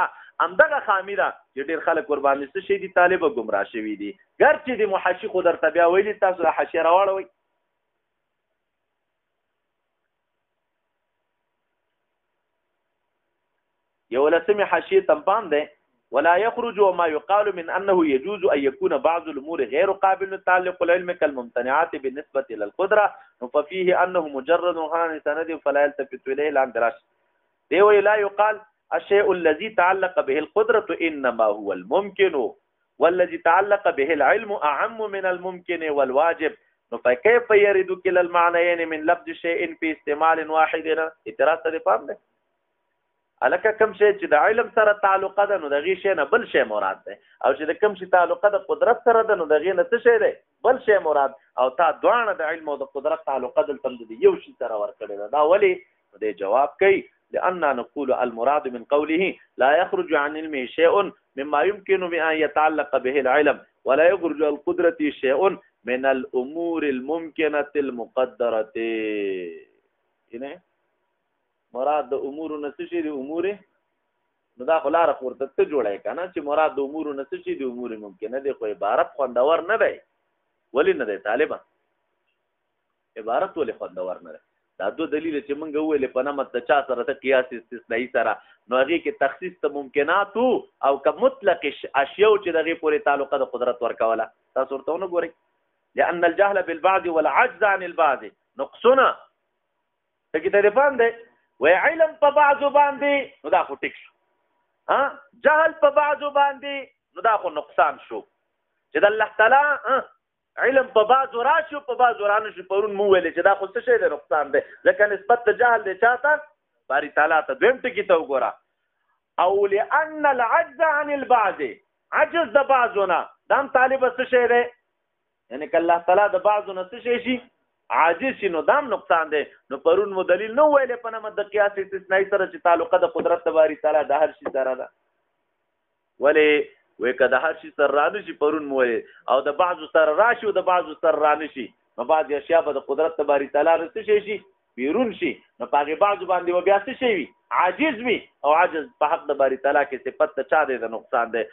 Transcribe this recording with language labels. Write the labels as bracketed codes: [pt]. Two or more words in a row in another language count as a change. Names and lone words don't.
[ps] همدغه خامي ده چې ډېر خلک ورباندې څه شي دي طالبه ګمراه شوي دي. ګرچې د محشي خو درته بیا ویلي تاسو د حاشیه راواړوئ. یولسمې حاشیې تم پام دی [ar] ولا يخرج وما يقال من أنه يجوز أن يكون بعض الأمور غير قابل للتعلق العلم كالممتنعات بالنسبة إلى القدرة ففيه أنه مجرد عن سند فلا يلتفت إليه عن دراسة لا يقال الشيء الذي تعلق به القدرة إنما هو الممكن والذي تعلق به العلم أعم من الممكن والواجب فكيف يرد كلا المعنيين من لفظ شيء في استعمال واحد. [ps] اعتراض ته پام دی الکه کوم شی چې د علم سره تعلق ده نو د غي شی نه بل شی مراد ده او چې د کوم شی تعلق ده قدرت سره ده نو د غي نه څه شی ده بل شی مراد او تا دوانه د علم او د قدرت تعلق ده تم د یو شی سره ور کړی دا ولی د جواب کوي [ar] لأننا نقول المراد من قوله لا يخرج عن علمه شيء مما يمكن بأن يتعلق به العلم ولا يخرج القدرة شيء من الأمور الممكنة المقدرة. [ps] اینه مراد د امور نه څه شي د امور نو دا خو لاره ورته ته جوړی که نه چې مراد د امور نه څه شي د امور ممکنه دی خو عبارت خوندور نه دی. ولې نه دی طالبه عبارت ولې خوندور نه دی؟ دا دو دلیل چې موږ وویلې په نمت د چا سره ته قیاس استثنایي سره نو هغې کې تخصیص د ممکناتو او که مطلق اشیاو چې د هغې پورې تعلقه د قدرت ورکوله تاسو ورته ونه ګورئ. [ar] لأن الجهل بالبعض والعجز عن البعض [ps] نقصونه ټکي ته دې پام دی وی علم په بعضو باندې نو دا خو ټیک شو جهل په بعضو باندې نو دا خو نقصان شو چې د الله تعالی علم په بعضو راشو په بعضو رانه شو. پرون مو ویلې چې دا خو څه شی دی نقصان دی ځکه نسبت د جهل دی چاته باری تعالی ته. دویم ټکي ته وګوره او [ar] لأن العجز عن البعض [ps] عجز د بعضو نه دا هم طالبه څه شی دی یعنی که الله تعالی د بعضو نه څه شی شي عاجز شي نو دام نقصان دی. نو پرون مو دلیل نو ویلې په نمت د قیاس استثنایي سره چې تعلقه د قدرت د باری تعالی د هر شي سره ده. ولې وی که د هر شي سره رانه شي پرون مو ویلې او د بعضو سره راشي او د بعضو سره رانه شي نو بعض اشیا به د قدرت د باری تعالی نه څه شي شي بیرون شي نو په هغې بعضو باندې به بیا څه شی وي عاجز وي او عاجز په حق د باری تعالی کې صفت د چا دی د نقصان دی.